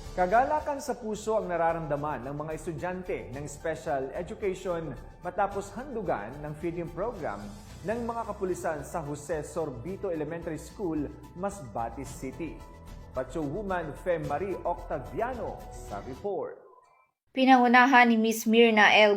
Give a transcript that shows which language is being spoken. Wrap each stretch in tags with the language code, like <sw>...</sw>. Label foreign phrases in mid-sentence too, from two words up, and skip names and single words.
<tl>Kagalakan sa puso ang nararamdaman ng mga estudyante ng</tl> <en>special education</en> <tl>matapos handugan ng</tl> <en>feeding program</en> <tl>ng mga kapulisan sa Jose Sorbito Elementary School, Masbate City. Patrolwoman Fem Marie Octaviano sa report. Pinangunahan ni Ms. Mirna L.</tl>